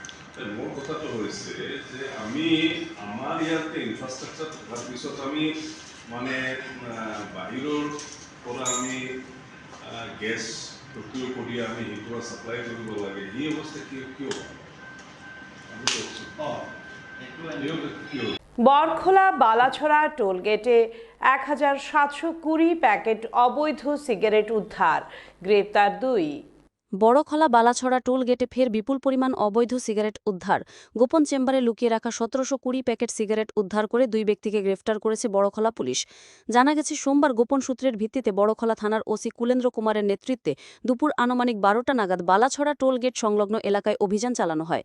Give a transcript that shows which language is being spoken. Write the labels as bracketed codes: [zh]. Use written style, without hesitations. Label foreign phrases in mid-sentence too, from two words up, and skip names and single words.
[as] মোৰ কথাটো হৈছে যে আমি আমাৰ ইয়াতে ইনফ্ৰাষ্ট্ৰাকচাৰ থকাৰ পিছত আমি মানে বাহিৰৰ পৰা আমি গেছ প্ৰক্ৰিয়া কৰি আমি সেইটো ছাপ্লাই কৰিব লাগে, এই অৱস্থা কিয়? [bn] বরখোলা বালাছড়া টোলগেটে 1720 প্যাকেট অবৈধ সিগারেট উদ্ধার, গ্রেপ্তার 2। বড়খলা বালাছড়া টোল গেটে ফের বিপুল পরিমাণ অবৈধ সিগারেট উদ্ধার। গোপন চেম্বারে লুকিয়ে রাখা 1720 প্যাকেট সিগারেট উদ্ধার করে 2 ব্যক্তিকে গ্রেফতার করেছে বড়খলা পুলিশ। জানা গেছে সোমবার গোপন সূত্রের ভিত্তিতে বড়খলা থানার ওসি কুলেন্দ্র কুমারের নেতৃত্বে দুপুর আনুমানিক 12টা নাগাদ বালাছড়া টোল গেট সংলগ্ন এলাকায় অভিযান চালানো হয়।